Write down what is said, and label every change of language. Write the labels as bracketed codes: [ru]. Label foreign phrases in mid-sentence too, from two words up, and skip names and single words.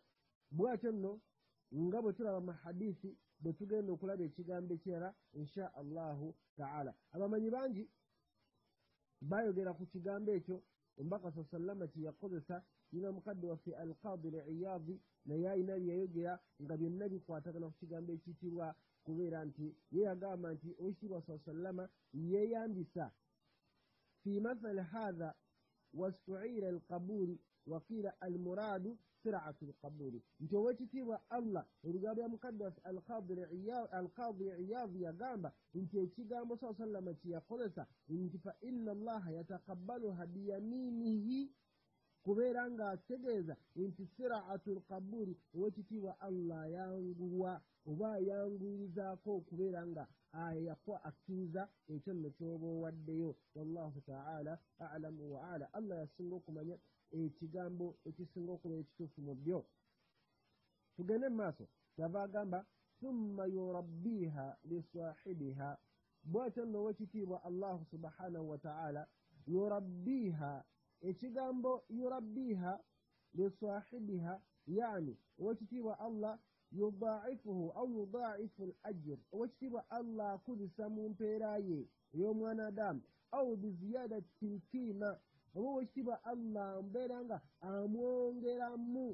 [lg] Bw'atyo nno nga bwe tulaba mu hadiisi bwe tugenda okulaba ekigambo ekirala [ar] إن شاء الله تعالى. [lg] Abamanyi bangi bayogera ku kigambo ekyo omubaka sallama kye yakozesa. Yina mukadde waffe Al-Qadi Iyadi naye ayina bye yayogera nga byonna bikwatagana ku kigambo ekiyitibwa kubeera nti ye yagamba nti owekitiibwa sallama yeeyambisa [ar] في مثل هذا واستعير القبول وقيل المراد سرعة القبول, [lg] nti owekitiibwa Allah ebigambo bya mukadde waffe Al-Qadi Iyadi yagamba nti ekigambo sallama kye yakozesa nti [ar] فإن الله يتقبلها بيمينه, [lg] kubeera ng'ategeeza nti [ar] سرعة القبول, [lg] owekitiibwa Allah ayanguwa oba ayanguyirizaako okubeera nga akkiriza ekyo nno ky'oba owaddeyo. [ar] والله تعالى أعلم وعلا. [lg] Allah yasinga okumanya ekigambo ekisinga okuba ekituufu mu byo. Tugende mu maaso, kyava agamba [ar] ثم يربيها لصاحبها. [lg] Bw'atyo nno owekitiibwa Allah [ar] سبحانه وتعالى يربيها, [lg] ekigambo [ar] يربيها لصاحبها يعني [lg] owekitiibwa Allah [ar] يضاعفه أو يضاعف الأجر, [lg] owekitiibwa Allah akuzisa mu mpeera ye ey'omwanadamu [ar] أو بزيادة القيمة, [lg] oba owekitiibwa Allah mbeera nga amwongeramu.